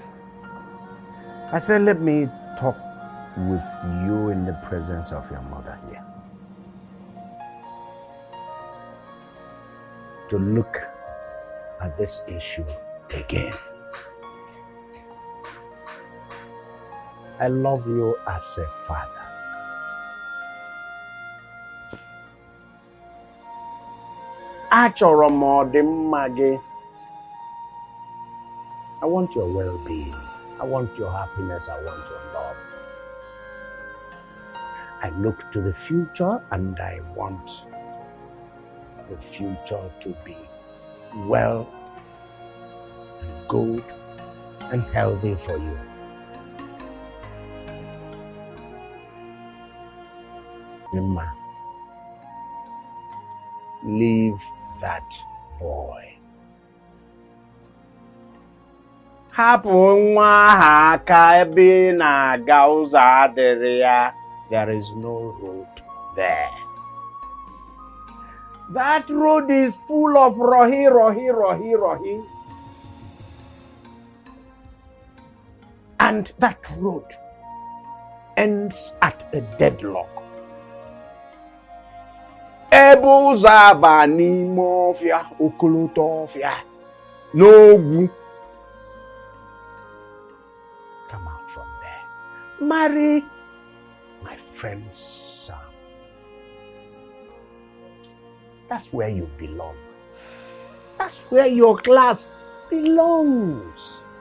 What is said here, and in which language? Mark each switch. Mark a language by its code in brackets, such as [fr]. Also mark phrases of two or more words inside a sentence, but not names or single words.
[en] I said, let me talk with you in the presence of your mother here. To look at this issue again. I love you as a father. [ig] Achọrọ m ọdịmma gị. [en] I want your well-being. I want your happiness. I want your love. I look to the future and I want the future to be well and good and healthy for you. Emma, leave that boy. [ig] Hapụ nwa ahụ aka ebe ị na-aga ụzọ adịrị ya. [en] There is no road there. That road is full of rohi. And that road ends at a deadlock. [ig] Ebe ụzọ aba n'ime ọfịa, okoloto ọfịa, n'ogwu. [en] Come out from there. Marry my friend's son. That's where you belong. That's where your class belongs.